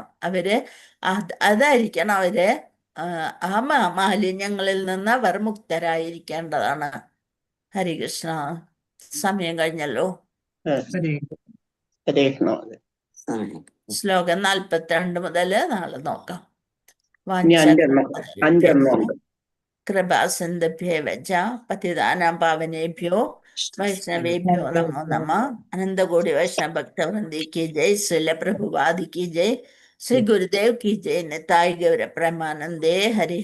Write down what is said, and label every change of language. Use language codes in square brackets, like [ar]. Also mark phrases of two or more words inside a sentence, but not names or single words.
[ml] അതായിരിക്കണം അവര് ആ മാലിന്യങ്ങളിൽ നിന്ന് അവർ മുക്തരായിരിക്കേണ്ടതാണ്. ഹരികൃഷ്ണ, സമയം കഴിഞ്ഞല്ലോ. ഹരേ ഹരേ കൃഷ്ണ. ശ്ലോകം 42 മുതൽ നാളെ നോക്കാം. ഇനി 5 ഉണ്ട്. [sa] കൃപാസിന്ധുഭ്യോ വച പതിതാനാം പാവനേഭ്യോ വൈഷ്ണവേഭ്യോ നമോ നമ. [hi] अनन्तकोटि वैष्णव भक्तवृन्द की जय. श्रील प्रभुपाद की जय. श्री गुरुदेव की जय। निताई गौर प्रेमानंदे। हरि.